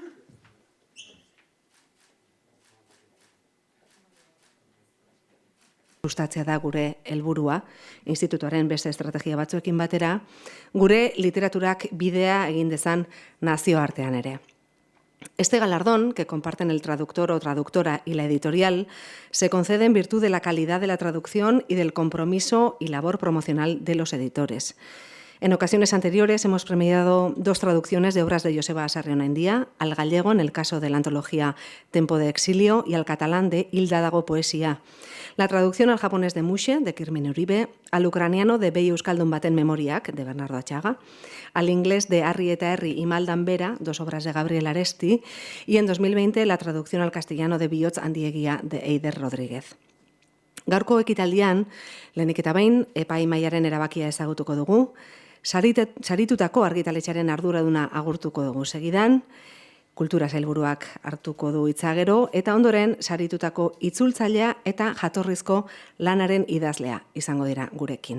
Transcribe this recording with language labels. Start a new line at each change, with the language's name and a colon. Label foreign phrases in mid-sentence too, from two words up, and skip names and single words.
Basque: Sustatzea da gure helburua, institutuaren beste estrategia batzuekin batera, gure literaturak bidea egin dezan nazioartean ere.
Spanish: Este galardón, que comparten el traductor o traductora y la editorial, se concede en virtud de la calidad de la traducción y del compromiso y labor promocional de los editores. En ocasiones anteriores hemos premiado 2 traducciones de obras de Joseba Sarrionaindia, al gallego en el caso de la antología Tempo de Exilio y al catalán de Hilda Dago Poesía. La traducción al japonés de Mushe, de Kirmin Uribe, al ucraniano de Behi Euskaldun baten memoriak, de Bernardo Achaga, al inglés de Arri eta Herri y Maldan Bera, 2 obras de Gabriel Aresti, y en 2020 la traducción al castellano de Bihotz Handiegia, de Eider Rodríguez.
Basque: Gaurko ekitaldian, lehenik eta behin, epaimahaiaren erabakia ezagutuko dugu, saritutako argitaletxearen arduraduna agurtuko dugu segidan, kultura sailburuak hartuko du hitza gero, eta ondoren saritutako itzultzailea eta jatorrizko lanaren idazlea izango dira gurekin.